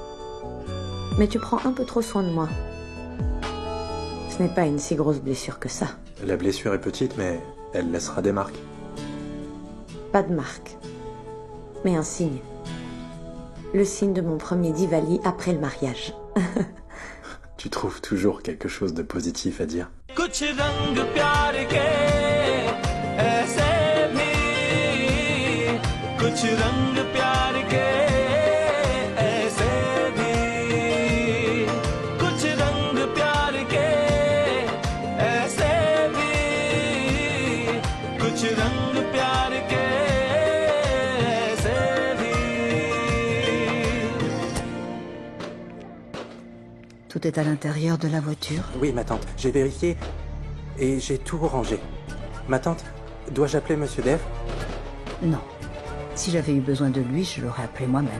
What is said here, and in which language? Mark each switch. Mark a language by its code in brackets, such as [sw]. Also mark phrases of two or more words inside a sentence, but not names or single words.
[fr] Mais tu prends un peu trop soin de moi. Ce n'est pas une si grosse blessure que ça. La blessure est petite, mais elle laissera des marques. Pas de marque, mais un signe. Le signe de mon premier Diwali après le mariage. Tu trouves toujours quelque chose de positif à dire. [hi] कुछ रंग प्यार के ऐसे भी कुछ कुछ रंग प्यार के ऐसे भी कुछ रंग प्यार के ऐसे भी कुछ रंग प्यार के ऐसे भी [fr] Tout est à l'intérieur de la voiture. Oui, ma tante, j'ai vérifié et j'ai tout rangé. Ma tante, dois-je appeler Monsieur Dev? Non. Si j'avais eu besoin de lui, je l'aurais appelé moi-même.